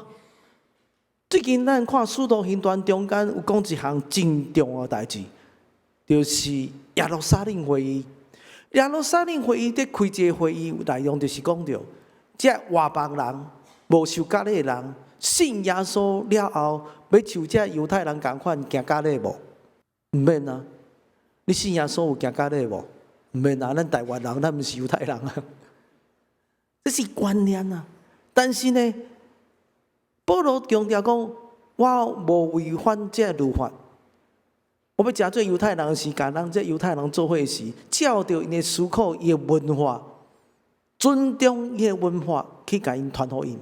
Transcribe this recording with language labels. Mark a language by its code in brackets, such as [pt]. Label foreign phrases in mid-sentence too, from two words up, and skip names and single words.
[nan] 最近咱看《使徒行传》中间有讲一项真重要的代志，就是耶路撒冷会议。耶路撒冷会议在开一个会议，内容就是讲到，这外邦人、无受割礼的人，信耶稣了后，要像这犹太人同款行割礼无？毋免啊！你信耶稣有行割礼无？毋免啊！咱台湾人，咱毋是犹太人啊。这是观念啊。但是呢，保罗强调讲，我无违反这律法。我要诚做犹太人的时间，咱这犹太人做伙时，照着因的思考、伊的文化，尊重伊的文化，去甲因传福音。